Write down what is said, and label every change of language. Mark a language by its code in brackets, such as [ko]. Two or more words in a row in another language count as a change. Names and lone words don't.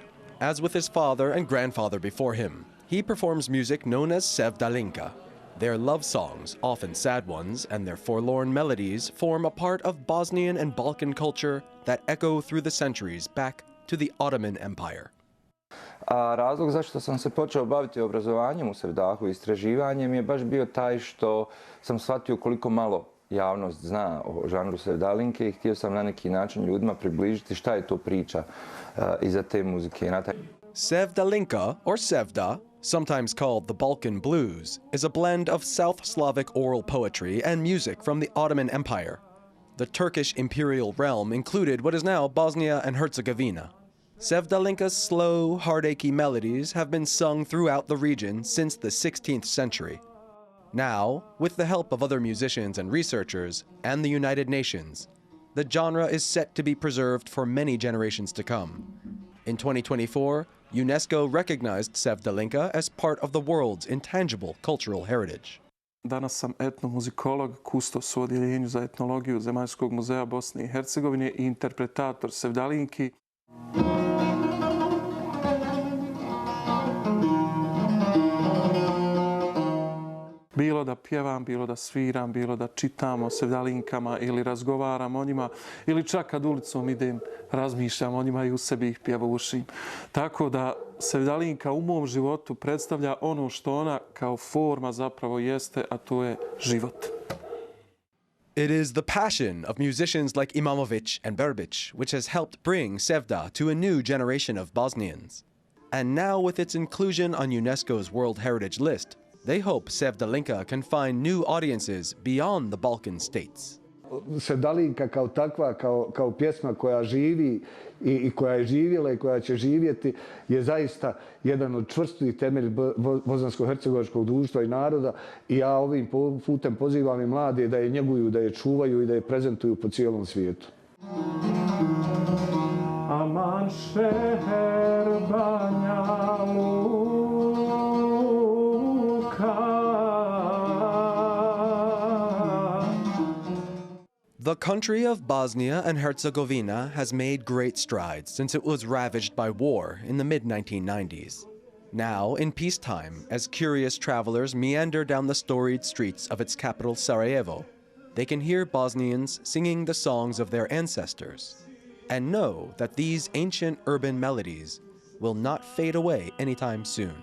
[en] As with his father and grandfather before him, he performs music known as sevdalinka. Their love songs, often sad ones, and their forlorn melodies form a part of Bosnian and Balkan culture that echo through the centuries back to the Ottoman Empire. [bs] Razlog zašto sam se počeo baviti obrazovanjem u Sevdahu i istraživanjem je baš bio taj što sam shvatio koliko malo javnost zna o žanru sevdalinke i htio sam na neki način ljudima približiti šta je to priča iza te muzike. Sevdalinka, or sevda, sometimes called the Balkan Blues, is a blend of South Slavic oral poetry and music from the Ottoman Empire. The Turkish imperial realm included what is now Bosnia and Herzegovina. Sevdalinka's slow, heartachy melodies have been sung throughout the region since the 16th century. Now, with the help of other musicians and researchers and the United Nations, the genre is set to be preserved for many generations to come. In 2024, UNESCO recognized sevdalinka as part of the world's intangible cultural heritage. Danas sam etnomuzikolog, kustos u Odjeljenju za etnologiju Zemaljskog muzeja Bosne i Hercegovine i interpretator sevdalinki. Bilo da pjevam, bilo da sviram, bilo da čitam o sevdalinkama ili razgovaram o njima, ili čak kad ulicom idem, razmišljam o njima i u sebi ih pjevušim. Tako da sevdalinka u mom životu predstavlja ono što ona kao forma zapravo jeste, a to je život. [en] It is the passion of musicians like Imamovic and Berbic which has helped bring Sevda to a new generation of Bosnians. And now with its inclusion on UNESCO's World Heritage List, they hope Sevdalinka can find new audiences beyond the Balkan states. [bs] Sevdalinka kao takva, kao pjesma koja živi i koja je živjela i koja će živjeti, je zaista jedan od čvrstih temelja bosansko-hercegovačkog društva i naroda. I ja ovim putem pozivam i mlade da je njeguju, da je čuvaju i da je prezentuju po cijelom svijetu. Aman šeher Banja Luka. [en] The country of Bosnia and Herzegovina has made great strides since it was ravaged by war in the mid-1990s. Now, in peacetime, as curious travelers meander down the storied streets of its capital Sarajevo, they can hear Bosnians singing the songs of their ancestors and know that these ancient urban melodies will not fade away anytime soon.